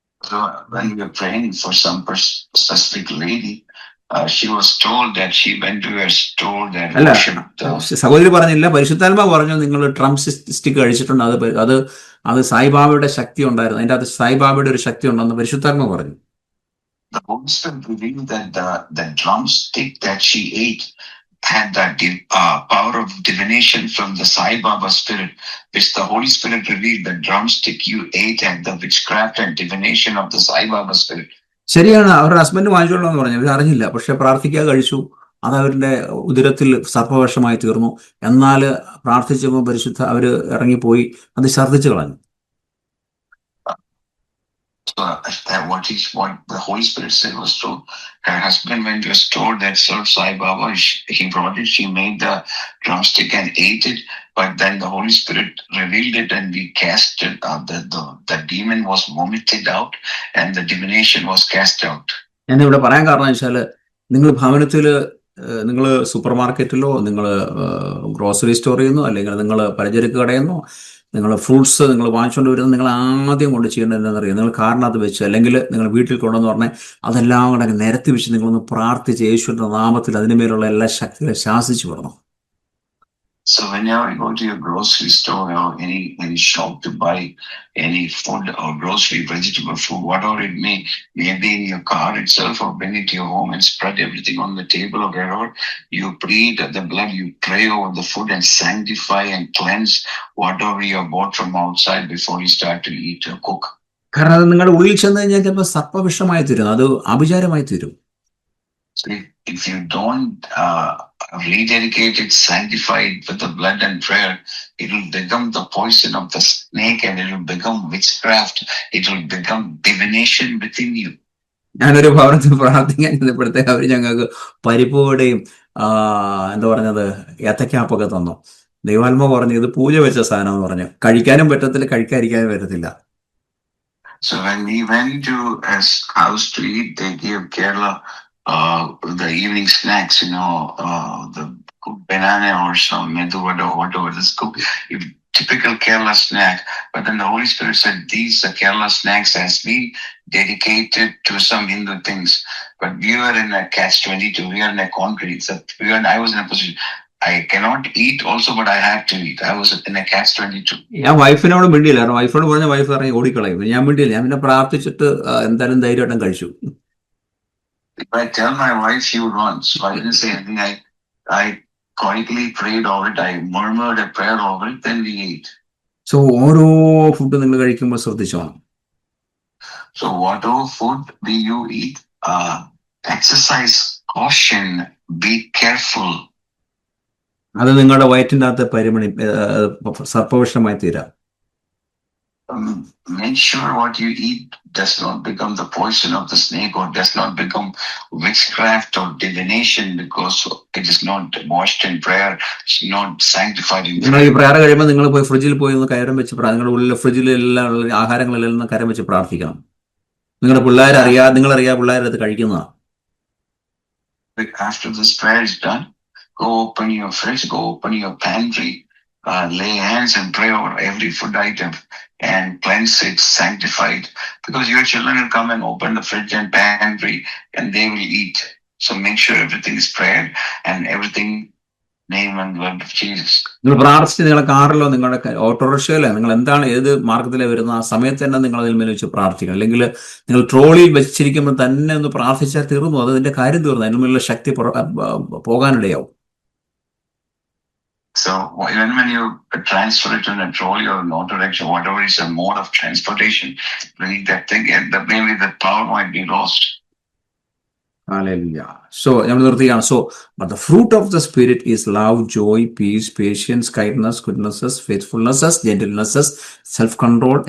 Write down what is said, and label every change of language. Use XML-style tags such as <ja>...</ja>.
<en>So when we were praying for some specific lady, she was told that she went to a store that</en> <ml>സഹോദരി പറഞ്ഞില്ല, പരിശുദ്ധാത്മാവ് പറഞ്ഞു നിങ്ങൾ drum stick കഴിച്ചിട്ടുണ്ട്, അത് സായിബാബയുടെ ശക്തി ഉണ്ടായിരുന്നു, അതിന്റെ അത് സായിബാബയുടെ ഒരു ശക്തി ഉണ്ടെന്ന് പരിശുദ്ധാത്മാവ് പറഞ്ഞു.</ml> <en>The Holy Spirit revealed that the drumstick that she ate had that power of divination from the Sai Baba spirit, which the Holy Spirit revealed. The drumstick you ate and the witchcraft and divination of the Sai Baba spirit.</en> <ml>ശരിയാണ്, അവരുടെ husband വാങ്ങിച്ചോളാന്ന് പറഞ്ഞു. അവർ അറിഞ്ഞില്ല, പക്ഷെ പ്രാർത്ഥിക്കാൻ കഴിച്ചു. അത് അവരുടെ ഉദരത്തിൽ സർപ്പവിഷമായി തീർന്നു. എന്നാൽ പ്രാർത്ഥിച്ചപ്പോൾ അവര് ഇറങ്ങിപ്പോയി അത് ഛർദ്ദിച്ചു കളഞ്ഞു.</ml> <en>So what the Holy Spirit said was true. Her husband went to a store that served Sai Baba. He brought it. She made the drumstick and ate it. But then the Holy Spirit revealed it, and we cast it. The demon was vomited out, and the divination was cast out.</en> <ml>ഞാൻ ഇവിടെ പറയാൻ കാരണം വെച്ചാൽ നിങ്ങൾ ഭവനത്തിൽ നിങ്ങൾ super മാർക്കറ്റിലോ നിങ്ങൾ grocery സ്റ്റോറിൽ നിന്നോ അല്ലെങ്കിൽ നിങ്ങൾ പലചരക്ക് കടയിൽ നിന്നോ നിങ്ങൾ ഫ്രൂട്ട്സ് നിങ്ങൾ വാങ്ങിച്ചുകൊണ്ട് വരുന്നത് നിങ്ങൾ ആദ്യം കൊണ്ട് ചെയ്യേണ്ടത് എന്താണെന്നറിയാം. നിങ്ങൾ കാറിനകത്ത് വെച്ച് അല്ലെങ്കിൽ നിങ്ങൾ വീട്ടിൽ കൊണ്ടുവന്ന് പറഞ്ഞാൽ അതെല്ലാം കൂടെ നിരത്തി വെച്ച് നിങ്ങളൊന്ന് പ്രാർത്ഥിച്ച് യേശുവിൻ്റെ നാമത്തിൽ അതിനുമേലുള്ള എല്ലാ ശക്തികളെ ശാസിച്ചു വിടണം.</ml> <en>So whenever you go to your grocery store or any shop to buy any food or grocery, vegetable food, whatever it may be in your car itself, or bring it to your home and spread everything on the table or wherever, you plead the blood, you pray over the food and sanctify and cleanse whatever you have bought from outside before you start to eat or cook.</en> <ml>കാരണം അത് നിങ്ങളുടെ ഉള്ളിൽ ചെന്ന് കഴിഞ്ഞാൽ ചിലപ്പോൾ സർപ്പവിഷമായി തീരും, അത് അഭിചാരമായി തീരും.</ml> <en>So if you don't rededicate it, sanctify it with the blood and prayer, it will become the poison of the snake, and it will become witchcraft. It will become divination within you.</en> <ml>ഞാനൊരു ഭവനത്തിൽ പ്രാർത്ഥിക്കാൻ ചെന്നപ്പോഴത്തേക്ക് അവർ ഞങ്ങൾക്ക് പരിപ്പോടെയും എന്താ പറഞ്ഞത് ഏത്തക്കാപ്പൊക്കെ തന്നു. ദൈവാത്മ പറഞ്ഞു ഇത് പൂജ വെച്ച സാധനം എന്ന് പറഞ്ഞു. കഴിക്കാനും പറ്റത്തില്ല, കഴിക്കാതിരിക്കാനും പറ്റത്തില്ല.</ml> <en>So when we went to a house to eat, they gave Kerala the evening snacks, the banana or some medu vada or whatever. This typical Kerala snack. But then the Holy Spirit said these Kerala snacks has been dedicated to some Hindu things. But we were in a catch-22. We are in a concrete. So I was in a position. I cannot eat also, but I have to eat. I was in a catch-22.</en> <ml>ഞാൻ വൈഫിനോട് മിണ്ടിയില്ല. കാരണം വൈഫിനോട് പറഞ്ഞ wife ഇറങ്ങി ഓടിക്കളയും. ഞാൻ മിണ്ടിയില്ല. ഞാൻ പിന്നെ പ്രാർത്ഥിച്ചിട്ട് എന്തായാലും ധൈര്യമായിട്ടും കഴിച്ചു.</ml> <en>If I tell my wife, she would run. So I didn't say anything. I quietly prayed over it. I murmured a prayer over it. Then we ate.</en> <ml>So ഓരോ ഫുഡ് നിങ്ങൾ കഴിക്കുമ്പോൾ ശ്രദ്ധിച്ചോണം.</ml> <en>So whatever food do you eat, exercise caution. Be careful.</en> <ml>അത് നിങ്ങളുടെ വയറ്റിൻ്റെ അകത്ത് പരിമണി സർപ്പവിഷമായി തീരാം.</ml> <en>Make sure what you eat does not become the poison of the snake, or does not become witchcraft or divination, because it is not washed in prayer, it's not sanctified in prayer.</en> <ml>നിങ്ങൾ ഈ prayer കഴിയുമ്പോൾ നിങ്ങൾ പോയി ഫ്രിഡ്ജിൽ പോയി ഒന്ന് കയറും വെച്ച് നിങ്ങളുടെ ഉള്ളിൽ ഫ്രിഡ്ജിലെല്ലാം ആഹാരങ്ങളെല്ലാം കരം വെച്ച് പ്രാർത്ഥിക്കണം. നിങ്ങളുടെ നിങ്ങളറിയാ പിള്ളേരത് കഴിക്കുന്നതാണ്.</ml> <en>After this prayer is done, go open your fridge, go open your pantry, lay hands and pray over every food item and cleanse it, sanctify it, because your children will come and open the fridge and pantry and they will eat. So make sure everything is prayed and everything name and blood of Jesus.</en> <ml>നിങ്ങൾ പ്രാർത്ഥിച്ച് നിങ്ങളുടെ കാറിലോ നിങ്ങളുടെ ഓട്ടോറിക്ഷയിലോ നിങ്ങൾ എന്താണ് ഏത് മാർഗത്തിലെ വരുന്ന ആ സമയത്ത് തന്നെ നിങ്ങൾ അതിൽ മേൽ വെച്ച് പ്രാർത്ഥിക്കണം. അല്ലെങ്കിൽ നിങ്ങൾ ട്രോളിയിൽ വെച്ചിരിക്കുമ്പോൾ തന്നെ ഒന്ന് പ്രാർത്ഥിച്ചാൽ തീർന്നു, അതിന്റെ കാര്യം തീർന്നു, അതിന് മേലുള്ള ശക്തി പോകാനിടയാവും.</ml> <en>So even when you transfer it in a trolley or an auto rickshaw, whatever is a mode of transportation, bring that thing, and maybe the power might be lost. Hallelujah. So but the fruit of the Spirit is love, joy, peace, patience, kindness, goodness, faithfulness, gentleness, self-control.</en>